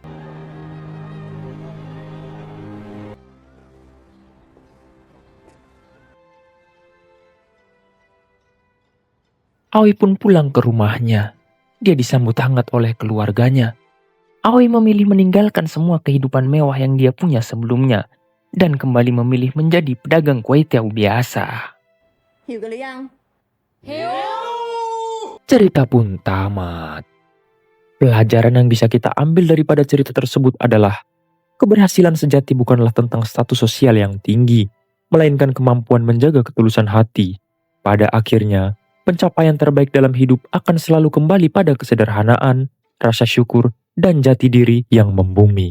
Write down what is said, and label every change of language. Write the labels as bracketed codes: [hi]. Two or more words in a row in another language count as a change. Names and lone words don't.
[id] Aoi pun pulang ke rumahnya. Dia disambut hangat oleh keluarganya. Aoi memilih meninggalkan semua kehidupan mewah yang dia punya sebelumnya dan kembali memilih menjadi pedagang kue tiaw biasa. [th] หิวกันหรือยัง [id] Cerita pun tamat. Pelajaran yang bisa kita ambil daripada cerita tersebut adalah keberhasilan sejati bukanlah tentang status sosial yang tinggi, melainkan kemampuan menjaga ketulusan hati. Pada akhirnya, pencapaian terbaik dalam hidup akan selalu kembali pada kesederhanaan, rasa syukur, dan jati diri yang membumi.